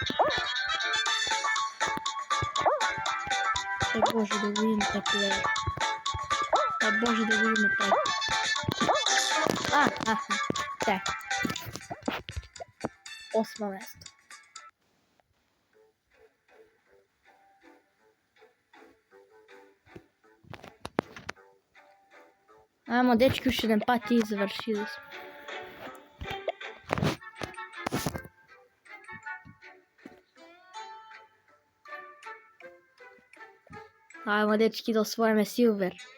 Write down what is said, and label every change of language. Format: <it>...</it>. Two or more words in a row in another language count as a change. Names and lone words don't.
<hr>Дай Боже да видим таплеер. Дай Боже да видим так. Так. 8 место. Ajmo, dečki, još jedan pat i završili smo. Ajmo, dečki, da osvojime Silver.</hr>